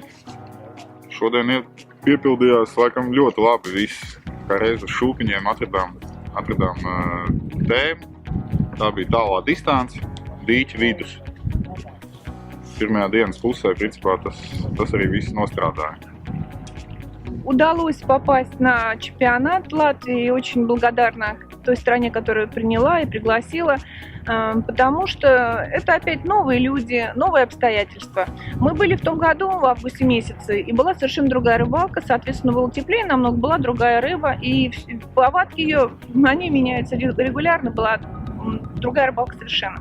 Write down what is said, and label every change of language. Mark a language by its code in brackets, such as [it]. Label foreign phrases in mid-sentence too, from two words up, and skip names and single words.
[lv] Šodien piepildījās laikam ļoti labi viss. Kā reiz uz šūpiņiem atradām tēmu. Tā bija tālā distance, dīķa vidus. Pirmajā dienas pusē, principā, tas arī viss nostrādāja. [ru] Удалось попасть на чемпионат Латвии. Очень благодарна той стране, которая приняла и пригласила, потому что это опять новые люди, новые обстоятельства. Мы были в том году, в августе месяце, и была совершенно другая рыбалка, соответственно, было теплее, намного была другая рыба, и повадки ее, они меняются регулярно, была другая рыбалка совершенно.